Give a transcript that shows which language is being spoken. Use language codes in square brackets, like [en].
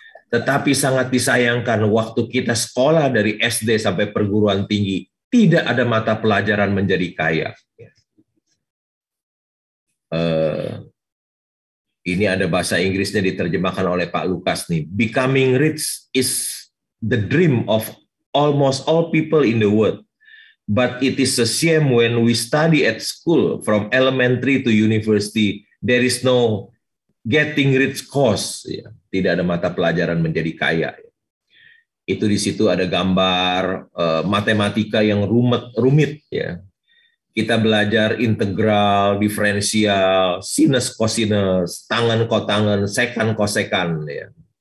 [id] Tetapi sangat disayangkan waktu kita sekolah dari SD sampai perguruan tinggi tidak ada mata pelajaran menjadi kaya. Ini ada bahasa Inggrisnya diterjemahkan oleh Pak Lukas nih. [en] Becoming rich is the dream of almost all people in the world. But it is a shame when we study at school from elementary to university, there is no getting rich course. [id] Ya, tidak ada mata pelajaran menjadi kaya. Itu di situ ada gambar matematika yang rumit ya. Kita belajar integral, diferensial, sinus kosinus, tangen kotangen, sekan kosekan. Ya.